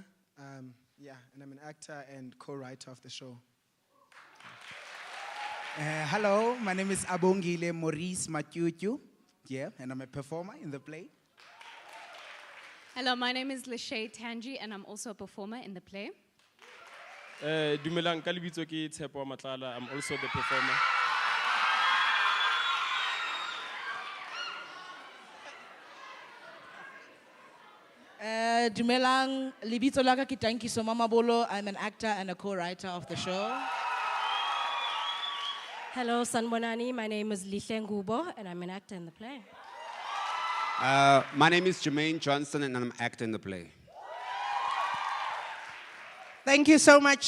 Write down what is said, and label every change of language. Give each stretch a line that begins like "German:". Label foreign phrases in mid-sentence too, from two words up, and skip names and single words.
English: And I'm an actor and co-writer of the show. Hello, my name is Abongile Maurice Matyutyu. Yeah, and I'm a performer in the play. Hello, my name is Lachey Tanji, and I'm also a performer in the play.
Southern Sotho: Dumelang, ka lebitso ke Tshepo Matlala.
English: I'm also the performer.
Southern Sotho: Dumelang, libitso laka ke Tankiso Mamabolo.
English: I'm an actor and a co-writer of the show. Hello, Sanbonani. My name is Lihle Ngubo, and I'm an actor in the play. My name is Jermaine Johnson, and I'm an actor in the play. Thank you so much.